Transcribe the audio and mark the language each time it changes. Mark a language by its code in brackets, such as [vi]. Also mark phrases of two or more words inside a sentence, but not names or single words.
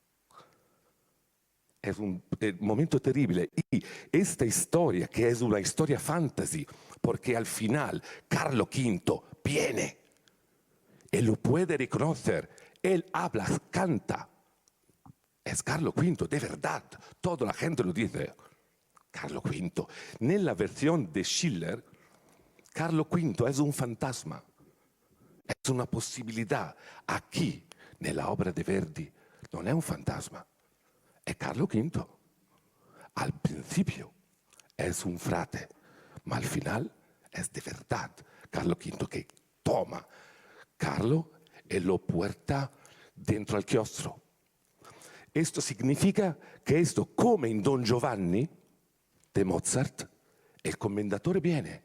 [es] Es un momento terrible. Y esta historia, que es una historia fantasy, porque al final Carlo V viene. Él lo puede reconocer. Él habla, canta. Es Carlo V, de verdad. Toda la gente lo dice. Carlo V. Nella versión de Schiller, Carlo V es un fantasma. Es una posibilidad. Aquí, nella obra de Verdi, [it] non è un fantasma. [es] È Carlo V. Al principio es un frate, ma al final es de verdad Carlo V que toma Carlo y lo puerta [it] dentro al chiostro. [es] Esto significa que esto, [it] come in Don Giovanni de Mozart, el commendatore viene.